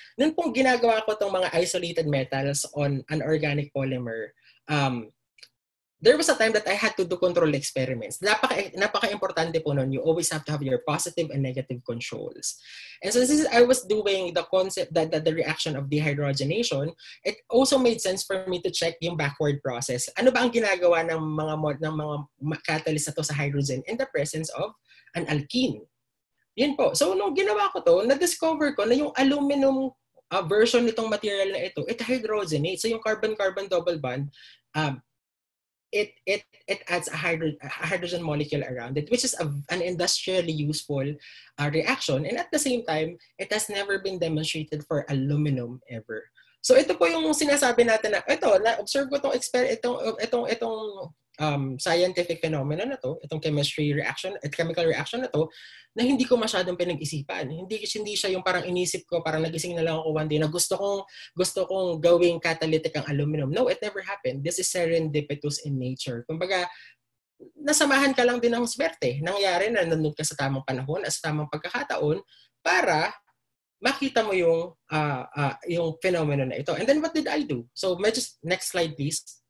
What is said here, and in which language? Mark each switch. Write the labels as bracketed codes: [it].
[tl] Noon pong ginagawa ko itong mga [en] isolated metals on an organic polymer, there was a time that I had to do control experiments. [tl] Napaka-importante po nun. [en] You always have to have your positive and negative controls. And so since I was doing the concept that the reaction of dehydrogenation, it also made sense for me to check yung backward process. [tl] Ano ba ang ginagawa ng mga catalyst na to sa hydrogen in the presence of an alkene? [en] Yun po. [tl] So nung ginawa ko to, na-discover ko na yung aluminum version nitong material na ito, [en] it hydrogenates. So yung carbon-carbon double bond, it adds a hydrogen molecule around it, which is an industrially useful reaction. And at the same time, it has never been demonstrated for aluminum ever. [tl] So ito po yung sinasabi natin na, na-observe ko itong scientific phenomenon na to, itong chemical reaction na to, na hindi ko masyadong pinag-isipan. Hindi siya yung parang inisip ko, parang nagising na lang ako one day na gusto kong gawing catalytic ang aluminum. [en] No, it never happened. This is serendipitous in nature. [tl] Kumbaga, nasamahan ka lang din ng swerte. Nangyari na nandun ka sa tamang panahon, sa tamang pagkakataon, para makita mo yung phenomenon na ito. [en] And then what did I do? So, next slide please.